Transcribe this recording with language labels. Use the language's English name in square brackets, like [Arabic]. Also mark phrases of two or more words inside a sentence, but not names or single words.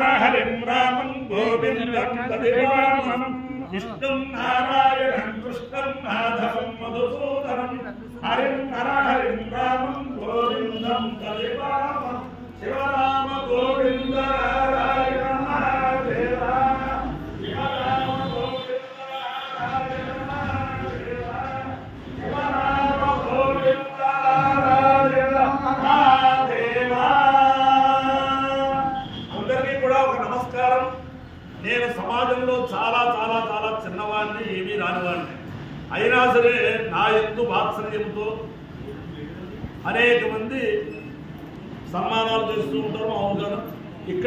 [Sanskrit] हरिं रामं गोविन्दं दधिवामनं विष्णुं नारायणं कृष्णं माधवं मधुसूदनं हरिं नर हरिं रामं गोविन्दं दधिवामनं शिवराम गोविंद नारायण महादेव शिवराम गोविंद नारायण महादेव शिवराम गोविंद नारायण महादेव [Telugu] అందరికీ కూడా ఒక నమస్కారం నేను సమాజంలో చాలా చాలా చాలా చిన్నవాడిని ఏమీ రానివాడిని అయినా సరే నా యందు వాత్సల్యంతో అనేక మంది సన్మానాలు చేస్తూ ఉంటారు అవును ఇక్కడ